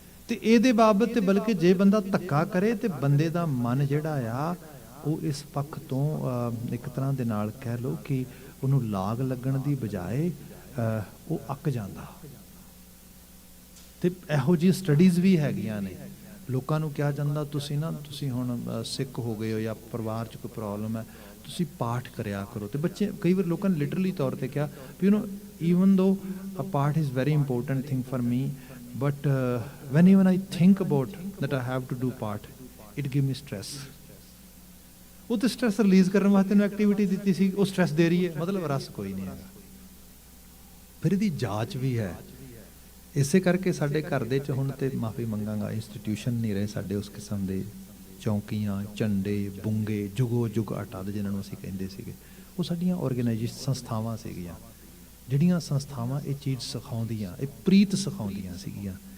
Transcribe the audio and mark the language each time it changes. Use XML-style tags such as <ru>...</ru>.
<pa>ਤੇ ਇਹਦੇ ਬਾਬਤ ਤੇ ਬਲਕਿ ਜੇ ਬੰਦਾ ਧੱਕਾ ਕਰੇ ਤੇ ਬੰਦੇ ਦਾ ਮਨ ਜਿਹੜਾ ਆ, ਉਹ ਇਸ ਪੱਖ ਤੋਂ ਇੱਕ ਤਰ੍ਹਾਂ ਦੇ ਨਾਲ ਕਹਿ ਲਓ ਕਿ ਉਹਨੂੰ ਲਾਗ ਲੱਗਣ ਦੀ ਬਜਾਏ ਉਹ ਅੱਕ ਜਾਂਦਾ। ਤੇ ਇਹੋ ਜਿਹੀ ਸਟੱਡੀਜ਼ ਵੀ ਹੈਗੀਆਂ ਨੇ। ਲੋਕਾਂ ਨੂੰ ਕਿਹਾ ਜਾਂਦਾ, ਤੁਸੀਂ ਹੁਣ ਸਿੱਖ ਹੋ ਗਏ ਹੋ ਜਾਂ ਪਰਿਵਾਰ 'ਚ ਕੋਈ ਪ੍ਰੋਬਲਮ ਹੈ, ਤੁਸੀਂ ਪਾਠ ਕਰਿਆ ਕਰੋ। ਤੇ ਬੱਚੇ, ਕਈ ਵਾਰ ਲੋਕਾਂ ਨੇ ਲਿਟਰਲੀ ਤੌਰ ਤੇ ਕਿਹਾ ਵੀ</pa> <en>even though a part is very important thing for me, but when even I think about that I have to do part, it give me stress.</en> <pa>ਉਹ ਤੇ ਸਟ੍ਰੈਸ ਰਿਲੀਜ਼ ਕਰਨ ਵਾਸਤੇ ਨੂੰ ਐਕਟੀਵਿਟੀ ਦਿੱਤੀ ਸੀ, ਉਹ ਸਟ੍ਰੈਸ ਦੇ ਰਹੀ ਹੈ, ਮਤਲਬ ਰਸ ਕੋਈ ਨਹੀਂ ਹੈਗਾ। ਫਿਰ ਇਹਦੀ ਜਾਂਚ ਵੀ ਹੈ। ਇਸੇ ਕਰਕੇ ਸਾਡੇ ਘਰ ਦੇ 'ਚ ਹੁਣ ਤੇ ਮਾਫੀ ਮੰਗਾਂਗਾ, ਇੰਸਟੀਟਿਊਸ਼ਨ ਨਹੀਂ ਰਹੇ ਸਾਡੇ ਉਸ ਕਿਸਮ ਦੇ, ਚੌਂਕੀਆਂ, ਝੰਡੇ, ਬੁੰਗੇ, ਜੁਗੋ ਜੁਗ ਅਟੱਦ ਜਿਹਨਾਂ ਨੂੰ ਅਸੀਂ ਕਹਿੰਦੇ ਸੀਗੇ, ਉਹ ਸਾਡੀਆਂ ਆਰਗੇਨਾਈਜ਼ੇਸ਼ਨ ਸੰਸਥਾਵਾਂ ਸੀਗੀਆਂ, ਜਿਹੜੀਆਂ ਸੰਸਥਾਵਾਂ ਇਹ ਚੀਜ਼ ਸਿਖਾਉਂਦੀਆਂ, ਇਹ ਪ੍ਰੀਤ ਸਿਖਾਉਂਦੀਆਂ ਸੀਗੀਆਂ।</pa>